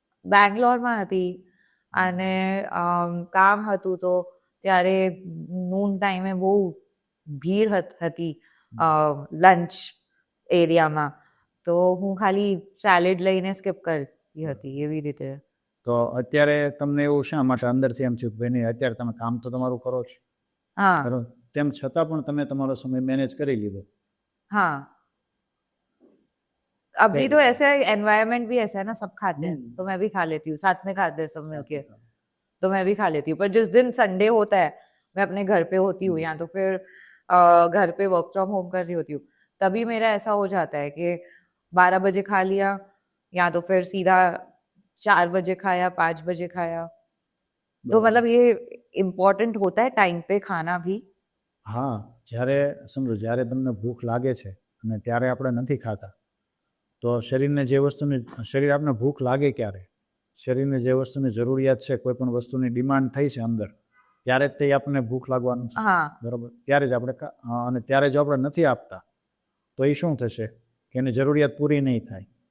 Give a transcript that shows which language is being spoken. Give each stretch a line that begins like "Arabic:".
Gujarati: બેંગ્લોરમાં હતી અને કામ હતું, તો ત્યારે નૂન ટાઈમે બહુ ભીડ હતી લંચ એરિયામાં, તો હું ખાલી સેલેડ લઈને સ્કીપ કરતી હતી એવી રીતે. તો અત્યારે તમને એવું શા માટે અંદરથી એમ થયું કે ભાઈ નહીં, અત્યારે તમે કામ તો તમારું કરો છો,
Hindi: हाँ
Gujarati: બરોબર, તેમ છતાં પણ તમે તમારો સમય મેનેજ કરી લીધો?
Hindi: हाँ, अभी तो ऐसे एनवायरनमेंट भी ऐसा है ना, सब खाते हैं तो मैं भी खा लेती हूँ, साथ में खाते हैं सब मिलके, तो मैं भी खा लेती हूँ। पर जिस दिन संडे होता है, मैं अपने घर पे होती हूँ या तो फिर घर पे वर्क फ्रॉम होम कर रही होती हूँ, तभी मेरा ऐसा हो जाता है कि 12 बजे खा लिया या तो फिर सीधा 4 बजे खाया, 5 बजे खाया। तो मतलब ये इम्पोर्टेंट होता है टाइम पे खाना भी।
Gujarati: હા, જ્યારે સમજો જ્યારે તમને ભૂખ લાગે છે અને ત્યારે આપણે નથી ખાતા, તો શરીરને જે વસ્તુની શરીર આપણે ભૂખ લાગે ક્યારે, શરીરને જે વસ્તુની જરૂરિયાત છે, કોઈ પણ વસ્તુની ડિમાન્ડ થઈ છે અંદર, ત્યારે જ તે આપણને ભૂખ લાગવાનું છે,
Hindi: हाँ
Gujarati: બરાબર. ત્યારે જ આપણે અને ત્યારે જો આપણે નથી આપતા તો એ શું થશે કે એની જરૂરિયાત પૂરી નહીં થાય,